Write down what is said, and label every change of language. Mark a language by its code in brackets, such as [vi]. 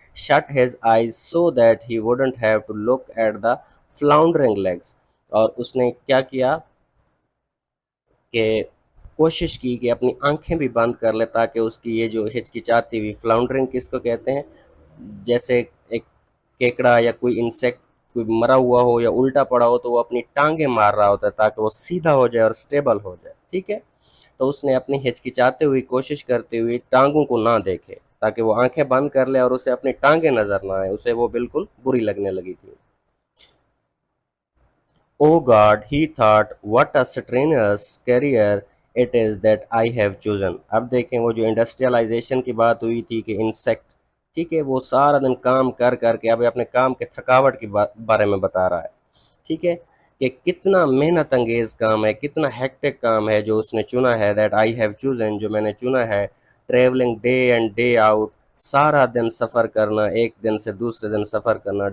[en] shut his eyes so that he wouldn't have to look at the floundering legs، [ur] اور اس نے کیا کیا کہ کوشش کی کہ اپنی آنکھیں بھی بند کر لے تاکہ اس کی یہ جو ہچکچاتی ہوئی، فلاؤنڈرنگ کس کو کہتے ہیں، جیسے ایک کیکڑا یا کوئی انسیکٹ کوئی مرا ہوا ہو یا الٹا پڑا ہو تو وہ اپنی ٹانگیں مار رہا ہوتا ہے تاکہ وہ سیدھا ہو جائے اور سٹیبل ہو جائے، ٹھیک ہے. تو اس نے اپنی ہچکچاتے ہوئی کوشش کرتے ہوئی ٹانگوں کو نہ دیکھے تاکہ وہ آنکھیں بند کر لے اور اسے اپنی ٹانگیں نظر نہ آئیں، اسے وہ بالکل بری لگنے لگی تھی. [en] Oh God, he thought, what a strenuous career it is that I have chosen. [ur] اب دیکھیں وہ جو انڈسٹریلائزیشن کی بات ہوئی تھی کہ انسیکٹ، ٹھیک ہے، وہ سارا دن کام کر کر کے اب اپنے کام کے تھکاوٹ کے بارے میں بتا رہا ہے، ٹھیک ہے، کہ کتنا محنت انگیز کام ہے، کتنا ہیکٹک کام ہے جو اس نے چنا ہے. [en] that I have chosen, [ur] جو میں نے چنا ہے. [en] travelling day and day out, [ur] سارا دن سفر کرنا، ایک دن سے دوسرے دن سفر کرنا.